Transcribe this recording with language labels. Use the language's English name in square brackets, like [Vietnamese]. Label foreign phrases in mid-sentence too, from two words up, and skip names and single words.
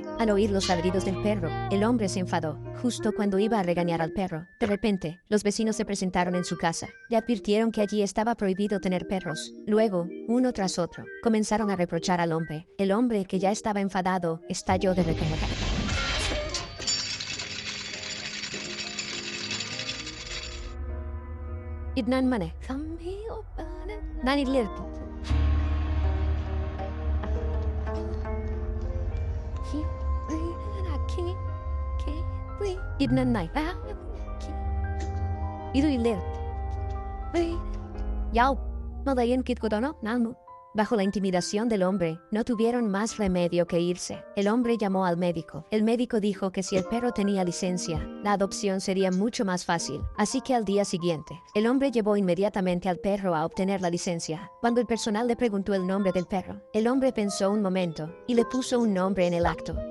[Spanish] Al oír los ladridos del perro, el hombre se enfadó. Justo cuando iba a regañar al perro, de repente, los vecinos se presentaron en su casa. Le advirtieron que allí estaba prohibido tener perros. Luego, uno tras otro, comenzaron a reprochar al hombre. El hombre, que ya estaba enfadado, estalló de repente. Idnan mane. Nani lirti. Idnan nai. Idu ilir. Yau. No dayen kit kodono nalmu. Bajo la intimidación del hombre, no tuvieron más remedio que irse. El hombre llamó al médico. El médico dijo que si el perro tenía licencia, la adopción sería mucho más fácil. Así que al día siguiente, el hombre llevó inmediatamente al perro a obtener la licencia. Cuando el personal le preguntó el nombre del perro, el hombre pensó un momento y le puso un nombre en el acto.